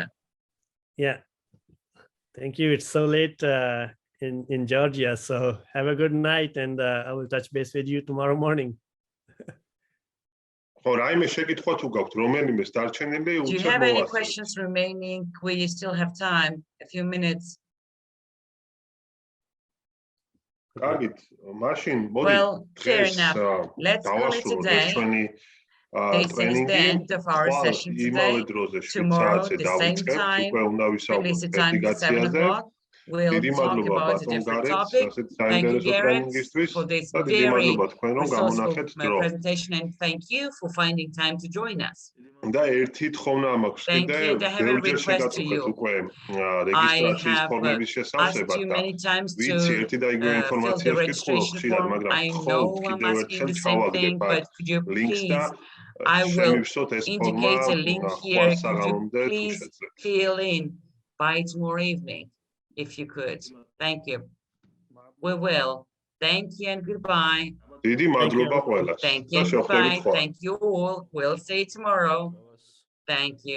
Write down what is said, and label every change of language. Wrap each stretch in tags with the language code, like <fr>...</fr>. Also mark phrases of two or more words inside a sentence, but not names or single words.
<en>Yeah. Thank you. It's so late in Georgia. So have a good night and I will touch base with you tomorrow morning. Do you have any questions remaining? We still have time, a few minutes.</en> <ka>კარგით, მაშინ მოდი</ka> <en>Well, fair</en> <ka>დღეს</ka> <en>enough. Let's call it a</en> <ka>დავასრულოთ</ka> <en>day.</en> <ka>ჩვენი</ka> <en>This is the</en> <ka>ტრენინგი.</ka> <en>end of our</en> <ka>ხვალ</ka> <en>session</en> <ka>იმავე</ka> <en>today.</en> <ka>დროზე 7</ka> <en>Tomorrow,</en> <ka>საათზე</ka> <en>the same</en> <ka>დავიწყებთ,</ka> <en>time,</en> <ka>უკვე უნდა ვისაუბროთ</ka> <en>release the time to 7</en> <ka>ფერტიგაციაზე.</ka> <en>o'clock. We'll</en> <ka>დიდი</ka> <en>talk</en> <ka>მადლობა</ka> <en>about a</en> <ka>ბატონ</ka> <en>different</en> <ka>გარეტს,</ka> <en>topic.</en> <ka>ასეთ</ka> <en>Thank you,</en> <ka>საინტერესო</ka> <en>Garrett,</en> <ka>ტრენინგისთვის</ka> <en>for this</en> <ka>და დიდი</ka> <en>very</en> <ka>მადლობა თქვენ რომ</ka> <en>resourceful</en> <ka>გამონახეთ დრო.</ka> <en>presentation, and thank you for finding time to join us.</en> <ka>და ერთი თხოვნა მაქვს</ka> <en>Thank</en> <ka>კიდე,</ka> <en>you, and I have a</en> <ka>ბევრჯერ</ka> <en>request to</en> <ka>შეგაწუხეთ</ka> <en>you.</en> <ka>უკვე</ka> <en>I</en> <ka>რეგისტრაციის</ka> <en>have</en> <ka>ფორმების</ka> <en>asked</en> <ka>შესავსებად</ka> <en>you</en> <ka>და</ka> <en>many times to</en> <ka>ვიცი ერთი და იგივე</ka> <en>fill the</en> <ka>ინფორმაციას ვკითხულობ</ka> <en>registration</en> <ka>ხშირად,</ka> <en>form.</en> <ka>მაგრამ</ka> <en>I</en> <ka>მხოლოდ</ka> <en>know I'm</en> <ka>კიდევ</ka> <en>asking</en> <ka>ერთხელ</ka> <en>the same thing,</en> <ka>ჩავაგდებ</ka> <en>but could you</en> <ka>ლინკს და</ka> <en>please, I will</en> <ka>შემივსოთ ეს ფორმა</ka> <en>indicate a link</en> <ka>ხვალ</ka> <en>here. Could you</en> <ka>საღამომდე თუ</ka> <en>please</en> <ka>შეძლებ.</ka> <en>fill in by tomorrow evening, if you could? Thank you. We will. Thank you and goodbye.</en> <ka>დიდი මადლობა ყველას.</ka> <en>Thank you</en> <ka>და</ka> <en>and</en> <ka>შევხვდებით</ka> <en>goodbye.</en> <ka>ხვალ.</ka> <en>Thank you all. We'll see you tomorrow. Thank you.</en>